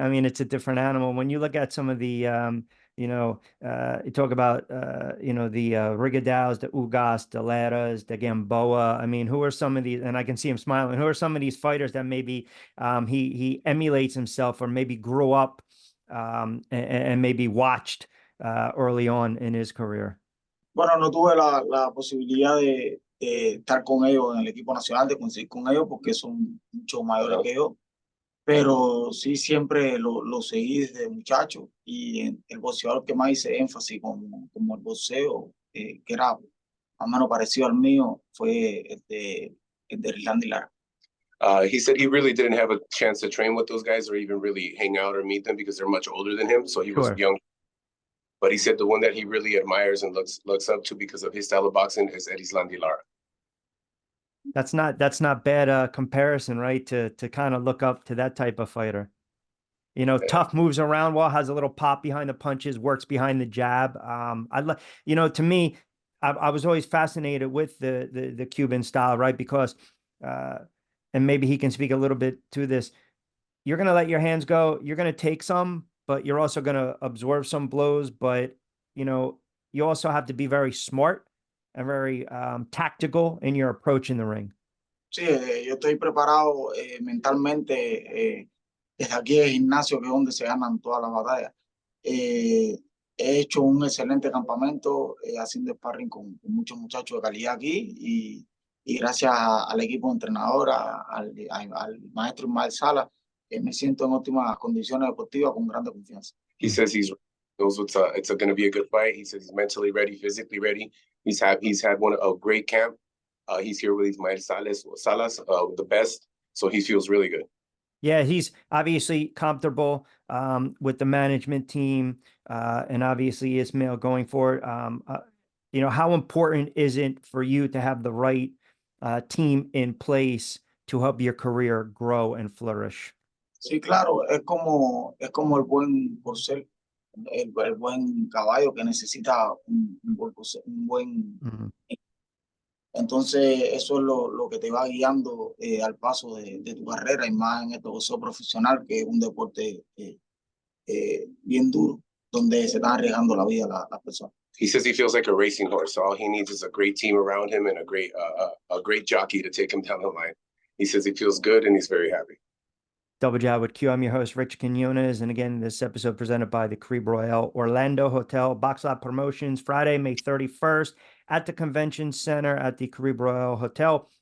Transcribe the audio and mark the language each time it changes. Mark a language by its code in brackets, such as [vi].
[en] I mean, it's a different animal. When you look at some of the you talk about, the Rigadaus, the Ugas, the Laras, the Gamboa. I mean, who are some of these? And I can see him smiling. Who are some of these fighters that maybe he emulates himself, or maybe grew up and maybe watched early on in his career? [es] Bueno, no tuve la posibilidad de estar con ellos en el equipo nacional, de conseguir con ellos, porque son mucho mayores que yo. Pero sí, siempre lo seguí desde muchacho, y el boxeador que más hice énfasis como el boxeo, que era más o menos parecido al mío, fue el de Irlanda y Lara. [en] He said he really didn't have a chance to train with those guys or even really hang out or meet them because they're much older than him, so he was young. But he said the one that he really admires and looks up to because of his style of boxing is Irlanda y Lara. That's not bad comparison, right? To kind of look up to that type of fighter. Tough, moves around well, has a little pop behind the punches, works behind the jab. To me, I was always fascinated with the Cuban style, right? Because and maybe he can speak a little bit to this. You're going to let your hands go. You're going to take some, but you're also going to absorb some blows. But, you also have to be very smart and very tactical in your approach in the ring. [es] Sí, yo estoy preparado mentalmente desde aquí el gimnasio, que es donde se ganan todas las batallas. he hecho un excelente campamento haciendo sparring con muchos muchachos de calidad aquí y gracias al equipo entrenador, al maestro Ismael Sala, me siento en óptimas condiciones deportivas con grande confianza. [en] He says he knows it's going to be a good fight. He says he's mentally ready, physically ready. He's had a great camp. He's here with Ismael Salas, the best. So he feels really good. Yeah, he's obviously comfortable with the management team, and obviously Ismail going forward. You know, how important is it for you to have the right team in place to help your career grow and flourish? [es] Sí, claro, es como por ser el buen caballo que necesita un buen Entonces, eso es lo que te va guiando al paso de tu carrera y más en este boxeo profesional, que es un deporte bien duro, donde se están arriesgando la vida las personas. [en] He says he feels like a racing horse. So all he needs is a great team around him and a great jockey to take him down the line. He says he feels good and he's very happy. Double Jab with Q. I'm your host, Rich Quinones. And again, this episode presented by the Caribe Royale Orlando Hotel Box Lot Promotions, Friday, May 31st at the Convention Center at the Caribe Royale Hotel.